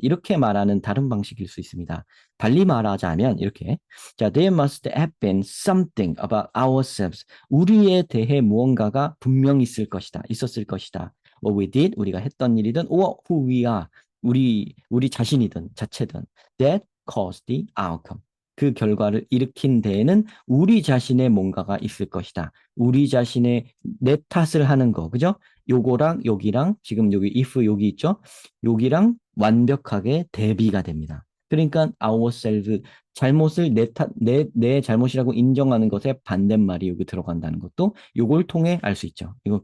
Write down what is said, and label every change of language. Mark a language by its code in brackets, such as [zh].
[ko] 이렇게 말하는 다른 방식일 수 있습니다. 달리 말하자면 이렇게. [en] 자, there must have been something about ourselves. [ko] 우리에 대해 무언가가 분명히 있었을 것이다. [en] What we did, [ko] 우리가 했던 일이든, [en] or who we are, [ko] 우리 자신이든 자체든, [en] that cause the outcome. [ko] 그 결과를 일으킨 데에는 우리 자신의 뭔가가 있을 것이다. 우리 자신의 내 탓을 하는 거, 그죠? 요거랑 여기랑 지금 여기 if 여기 있죠? 여기랑 완벽하게 대비가 됩니다. 그러니까 ourselves 잘못을 내 잘못이라고 인정하는 것에 반대말이 여기 들어간다는 것도 요걸 통해 알 수 있죠.